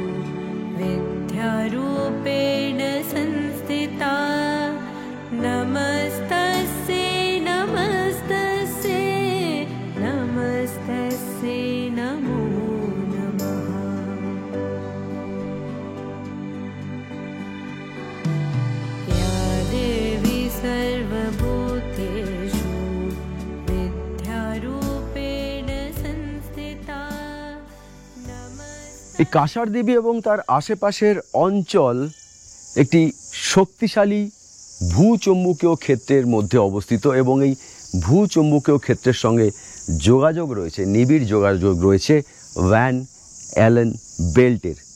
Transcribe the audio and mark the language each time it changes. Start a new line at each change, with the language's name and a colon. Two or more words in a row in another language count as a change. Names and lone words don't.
Sanskrit: विद्यारूपेण संस्थिता नमस्तस्यै नमस्तस्यै नमस्तस्यै नमो नमः। या देवी सर्वभूतेषु विद्यारूपेण संस्थिता
Bangla: এই কাঁসার দেবী এবং তার আশেপাশের অঞ্চল একটি শক্তিশালী ভূচৌম্বকীয় ক্ষেত্রের মধ্যে অবস্থিত এবং এই ভূচৌম্বকীয় ক্ষেত্রের সঙ্গে যোগাযোগ রয়েছে, নিবিড় যোগাযোগ রয়েছে ভ্যান অ্যালেন বেল্টের।